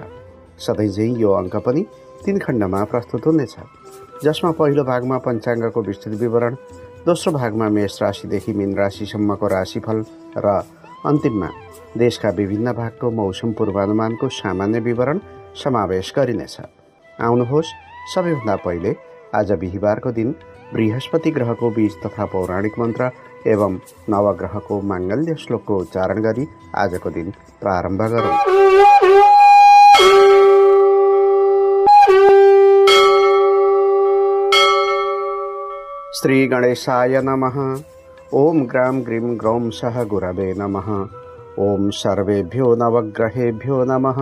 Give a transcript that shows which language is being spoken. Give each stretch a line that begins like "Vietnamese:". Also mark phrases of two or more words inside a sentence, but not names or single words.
Nepali: सधैँझै यो अङ्क पनि 3 खण्डमा प्रस्तुत हुनेछ, जसमा पहिलो भागमा पञ्चाङ्गको विस्तृत विवरण, दोस्रो भागमा मेष राशिदेखि मीन राशिसम्मको राशिफल र अन्तिममा देशका विभिन्न भागको मौसम पूर्वानुमानको सामान्य विवरण समावेश गरिनेछ। आउनुहोस्, सबैभन्दा पहिले आज बिहिबारको दिन बृहस्पति ग्रहको बीज तथा पौराणिक मन्त्र एवं नवग्रहको माङ्गल्य श्लोकको उच्चारण गरी आजको दिन प्रारम्भ गरौँ।
Sanskrit: श्री गणेशाय नमः। ओम ग्राम ग्रीम ग्रौम सह गुरवे नमः। ओम सर्वेभ्यो नवग्रहेभ्यो नमः।